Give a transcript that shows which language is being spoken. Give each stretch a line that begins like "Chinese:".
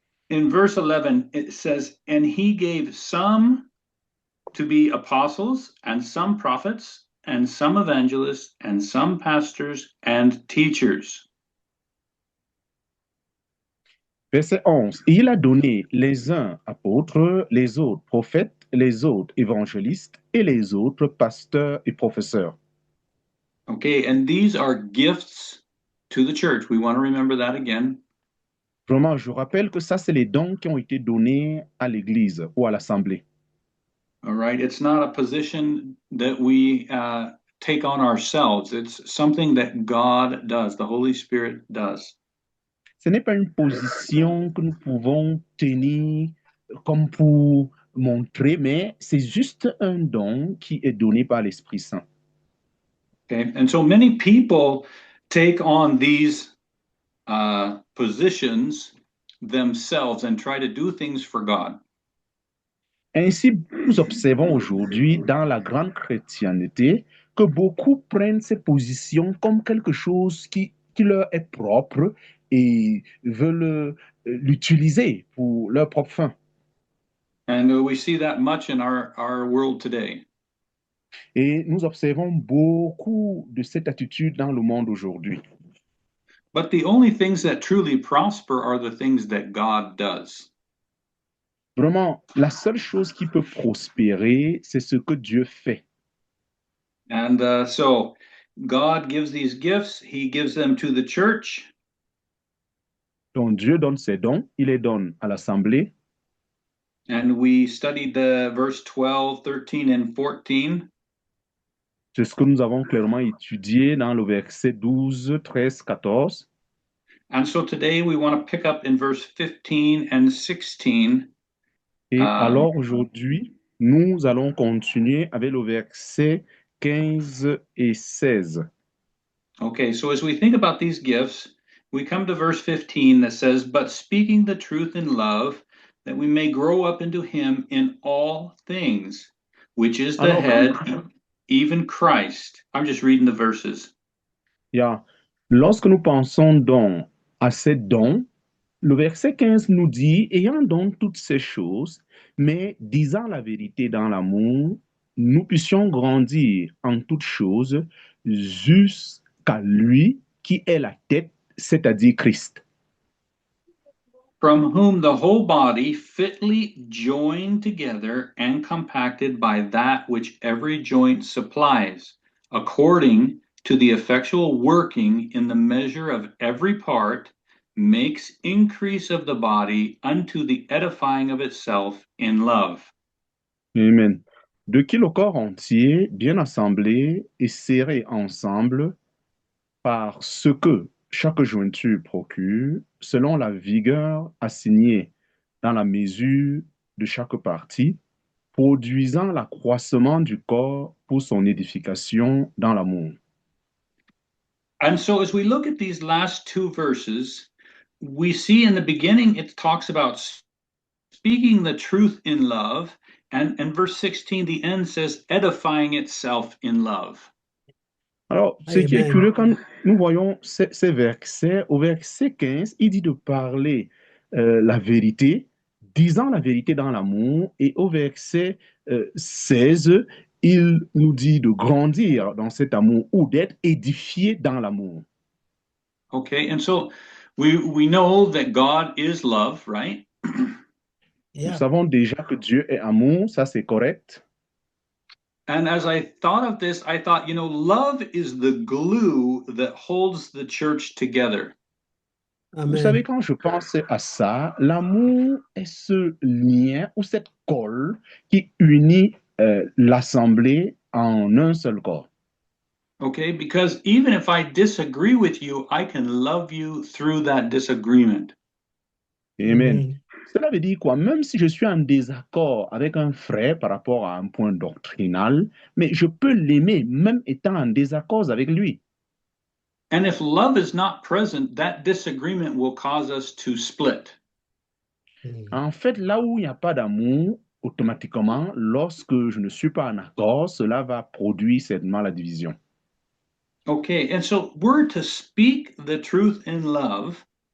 English: in verse 11, it says, "And he gave some to be apostles, and some prophets, and some evangelists, and some pastors and teachers."
French: Verset 11. Et il a donné les uns apôtres, les autres prophètes, les autres évangélistes et les autres pasteurs et professeurs.
English: Okay, and these are gifts to the church. We want to remember that again.
French: Vraiment, je rappelle que ça, c'est les dons qui ont été donnés à l'Église ou à l'Assemblée.
English: All right, it's not a position that we take on ourselves. It's something that God does, the Holy Spirit does.
French: Ce n'est pas une position que nous pouvons tenir comme pour montrer, mais c'est juste un don qui est donné par l'Esprit Saint.
English: Okay, and so many people take on these positions themselves and try to do things for God.
French: Ainsi, nous observons aujourd'hui dans la grande chrétienté que beaucoup prennent ces positions comme quelque chose qui leur est propre et veulent l'utiliser pour leur propre fin.
English: And we see that much in our world today.
French: Et nous observons beaucoup de cette attitude dans le monde aujourd'hui.
English: But the only things that truly prosper are the things that God does.
French: Vraiment, la seule chose qui peut prospérer, c'est ce que Dieu fait.
English: And so God gives these gifts, He gives them to the church.
French: Donc Dieu donne ses dons, il les donne à l'Assemblée.
English: And we studied the verse 12, 13, and 14.
French: C'est ce que nous avons clairement étudié dans le verset 12, 13, 14.
English: And so today we want to pick up in verse 15 and 16.
French: Et alors aujourd'hui, nous allons continuer avec le verset 15 et 16.
English: Okay, so as we think about these gifts, we come to verse 15 that says, "But speaking the truth in love, that we may grow up into him in all things, which is the
French: Alors,
English: head, even Christ." I'm just reading the verses.
French: yeah, lorsque nous pensons donc à ces dons, le verset 15 nous dit, ayant donc toutes ces choses, mais disant la vérité dans l'amour, nous puissions grandir en toutes choses jusqu'à lui qui est la tête, c'est-à-dire Christ.
English: From whom the whole body, fitly joined together and compacted by that which every joint supplies, according to the effectual working in the measure of every part, makes increase of the body unto the edifying of itself in love. Amen.
French: De qui le corps entier, bien assemblé et serré ensemble par ce que chaque jointure procure, selon la vigueur assignée dans la mesure de chaque partie, produisant l'accroissement du corps pour son édification dans l'amour.
English: And so, as we look at these last two verses, we see in the beginning it talks about speaking the truth in love. And verse 16, the end says edifying itself in love.
French: Alors, ce qui est curieux, quand nous voyons ces versets, au verset 15, il dit de parler la vérité, disant la vérité dans l'amour, et au verset 16, il nous dit de grandir dans cet amour ou d'être édifié dans l'amour.
English: Okay, and so we know that God is love, right?
French: Nous savons déjà que Dieu est amour, ça c'est correct.
English: And as I thought of this, I thought, love is the glue that holds the church together.
French: Vous savez, quand je pense à ça, l'amour est ce lien ou cette colle qui unit l'assemblée en un seul corps.
English: Okay, because even if I disagree with you, I can love you through that disagreement.
French: Amen. Cela veut dire quoi? Même si je suis en désaccord avec un frère par rapport à un point doctrinal, mais je peux l'aimer même étant en désaccord avec lui.
English: And if love is not present, that disagreement will cause us to split.
French: En fait, là où il n'y a pas d'amour, automatiquement, lorsque je ne suis pas en accord, cela va produire certainement la division.
English: Okay, and so we're to speak the truth in love,